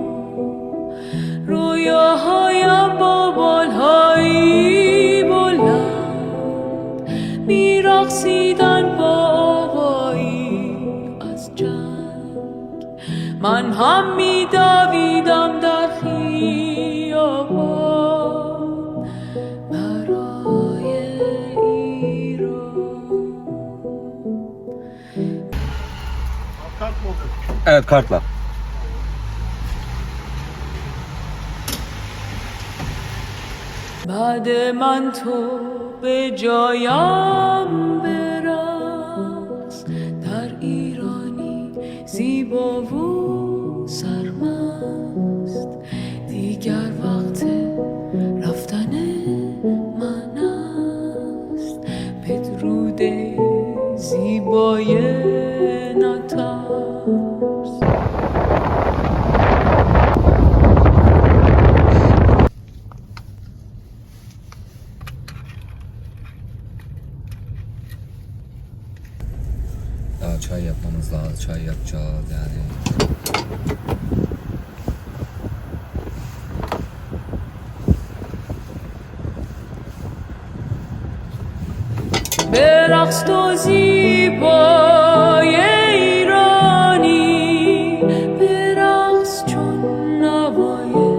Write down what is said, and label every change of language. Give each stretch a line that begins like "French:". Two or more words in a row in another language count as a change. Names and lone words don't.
Persian: رویاهایم با بالهایی بلند میرقصیدن با آوایی از جنگ من هم میدویدم در خیابان برای ایران.
Turkish: Evet, kartla.
Persian: بعد من تو به جایم برقص در ایرانی زیبا و سرمست دیگر وقت رفتن من است بدرود زیبای نترس.
Turkish: Daha çay yapmamız lazım. Çay yapacağız yani.
Persian: برقص تو زیبای ایرانی برقص چون نوای